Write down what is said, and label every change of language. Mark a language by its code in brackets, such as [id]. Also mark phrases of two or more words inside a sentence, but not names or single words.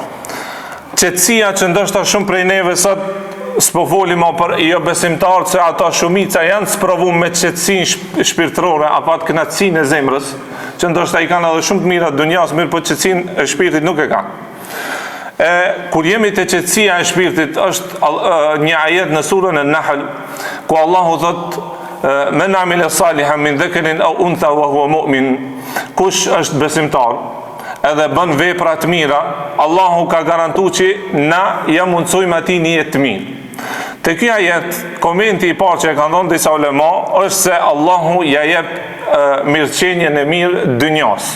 [sq] Qetësia që ndoshta shumë prej neve sot s'po folim për jo besimtarët, se ata shumica janë sprovuar me qetësinë shpirtërore apo atë kënaqësinë e zemrës, që ndoshta i kanë edhe shumë të mira dunjas, mirë po qetësinë e shpirtit nuk e kanë. Kur jemi të qetësia e shpirtit, është një ajet në surën An-Nahl ku Allahu thot [ar] من عمل صالحا من ذكر أو أنثى وهو مؤمن. [sq] Kush është besimtar edhe bën vepra të mira, Allahu ka garantuar që na ja mundsojmë atij një jetë të mirë. Te ky ajet, komenti i parë që e kanë dhënë disa ulema është se Allahu ja jep mirëqenien e mirë dynjas.